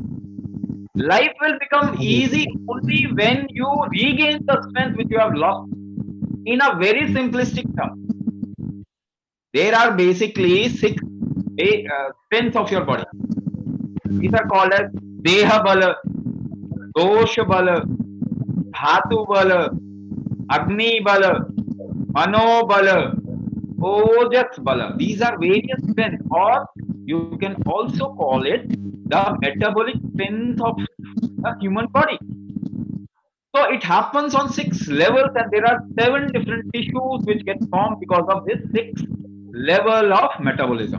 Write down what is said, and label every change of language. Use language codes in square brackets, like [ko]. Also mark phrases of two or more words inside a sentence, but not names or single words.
[en] Life will become easy only when you regain the strength which you have lost. In a very simplistic term, there are basically 6 strengths of your body. These are called as [sa] Deha Bala, Dosha Bala, Dhatu Bala, Agni Bala, Mano Bala, Ojas Bala. [en] These are various strengths, or you can also call it the metabolic strength of the human body. So it happens on 6 levels, and there are 7 different tissues which get formed because of this 6 level of metabolism.